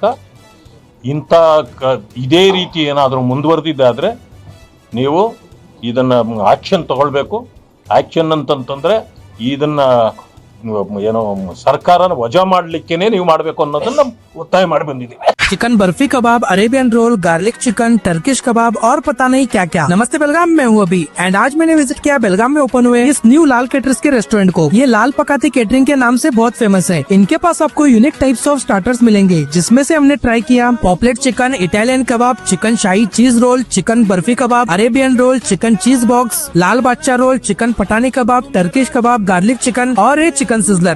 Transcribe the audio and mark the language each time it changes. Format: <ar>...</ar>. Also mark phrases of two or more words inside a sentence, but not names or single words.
<kn>ಇಂಥ ಇದೇ ರೀತಿ ಏನಾದರೂ ಮುಂದುವರೆದಿದ್ದಾದರೆ ನೀವು ಇದನ್ನು ಆ್ಯಕ್ಷನ್ ತಗೊಳ್ಬೇಕು. ಆ್ಯಕ್ಷನ್ ಅಂತಂತಂದರೆ ಇದನ್ನು ಏನೋ ಸರ್ಕಾರನ ವಜಾ ಮಾಡಲಿಕ್ಕೇ ನೀವು ಮಾಡಬೇಕು ಅನ್ನೋದನ್ನು ಒತ್ತಾಯ ಮಾಡಿ ಬಂದಿದ್ದೀವಿ.</kn> <hi>चिकन बर्फी कबाब,</hi> <en>Arabian roll, garlic chicken,</en> <hi>टर्किश कबाब और पता नहीं क्या क्या। नमस्ते बेलगाम में हूँ अभी एंड आज मैंने विजिट किया बेलगाम में ओपन हुए इस न्यू लाल केटरर्स के रेस्टोरेंट को। ये लाल पकाती केटरिंग के नाम से बहुत फेमस है। इनके पास आपको</hi> <en>unique types of starters</en> <hi>मिलेंगे, जिसमें से हमने ट्राई किया</hi> <en>pomfret chicken,</en> <hi>इटालियन कबाब, चिकन शाही चीज रोल, चिकन बर्फी कबाब,</hi> <en>Arabian roll, chicken cheese box,</en> <hi>लाल बादशाह रोल, चिकन पटानी कबाब, टर्किश कबाब,</hi> <en>garlic chicken</en> <hi>और ये</hi> <en>chicken sizzler.</en>